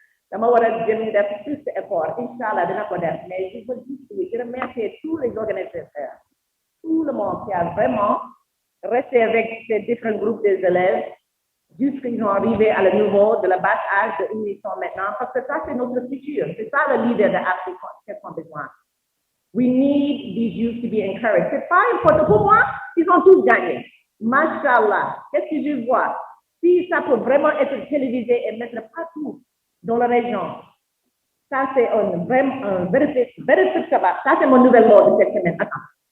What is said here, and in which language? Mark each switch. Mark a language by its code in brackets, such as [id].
[fr] Ça m'a fait plus d'efforts. Inch'Allah, mais je veux juste remercier tous les organisateurs, tout le monde qui a vraiment resté avec ces différents groupes des élèves jusqu'ils sont arrivés à le niveau de la basse âge de où ils sont maintenant, parce que ça, c'est notre futur. C'est ça le leader de l'Afrique qu'on a besoin. [en] We need these youth to be encouraged. [fr] C'est pas important. Pour moi, ils ont tous gagné. Mashallah. Qu'est-ce que je vois? Si ça peut vraiment être télévisé et mettre partout dans la région, ça, c'est un véritable sabbat. Ça, c'est mon nouvel mot de cette semaine. Attends.